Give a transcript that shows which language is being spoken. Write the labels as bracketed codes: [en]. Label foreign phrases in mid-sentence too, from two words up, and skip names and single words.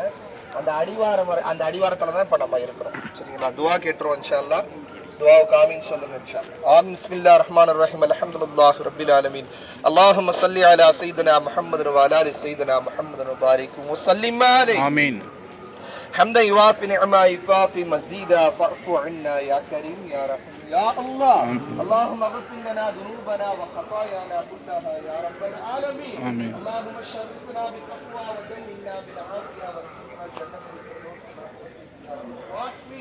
[ta] அந்த அடிவாரம் அந்த அடிவாரத்துல தான் இப்ப நம்ம இருக்கிறோம். சரிங்களா? துவா கேட்டுருவோம் [ar] إن شاء الله. [ta] துஆவுக்கு ஆமீன் சொல்லுங்க [ar] إن شاء الله. آمين. بسم الله الرحمن الرحيم. الحمد لله رب العالمين. اللهم صل على سيدنا محمد و على آل سيدنا محمد و بارك و سلم عليه. ஆமீன். حمدا يوافي نعما يكافي مزيدا فاعف عنا يا كريم يا رحيم يا الله. اللهم اغفر لنا ذنوبنا وخطايانا كلها يا رب العالمين. آمين. اللهم شرفنا بالتقوى وجملنا بالعافيه وارزقنا الجنه الفردوس برحمتك يا رب الراحمين.